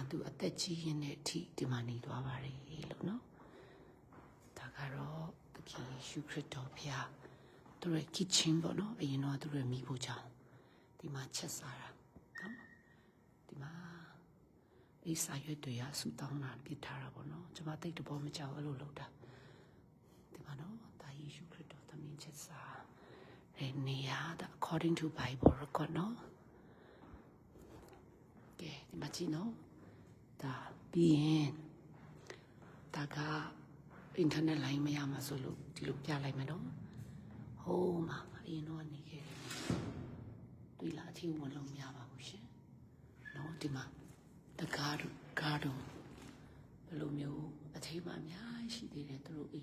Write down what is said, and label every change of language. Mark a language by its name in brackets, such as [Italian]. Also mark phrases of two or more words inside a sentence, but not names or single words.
[Burmese] သူအသက်ကြီးရင်တဲ့အထိဒီမှာနေသွားပါတယ်လို့နော်ဒါကတော့သခင်ယေရှုခရစ်တော်ဖျားသူရဲ့ kitchen ပေါ့နော်အရင်တော့သူရဲ့မိဖို့ကြောင့်ဒီမှာချက်စားတာနော်ဒီမှာအေးစာရွက်တွေကဆူတောင်းတာပြစ်ထားတာပေါ့နော်ကျွန်မတိတ်တဘောမကြောက်အဲ့လိုလုပ်တာဒီမှာနော်ဒါယေရှုခရစ်တော်သမင်းချက်စားတဲ့နေရာဒါ [English] according to Bible record [Burmese] နော် ကဲဒီမှာကြည့်နော်ဒါပြီးရင်ဒါကအင်တာနက်လိုင်းမရမှာဆိုလို့ဒီလိုပြလိုက်မယ်နော်ဟိုးမှာအရင်တော့နေခဲ့တယ်တွေ့လားအထီးဝင်လို့မရပါဘူးရှင်နော်ဒီမှာတကားတို့ကားတို့ဘယ်လိုမျိုးအထီးမှအများကြီးရှိသေးတယ်သူတို့အိ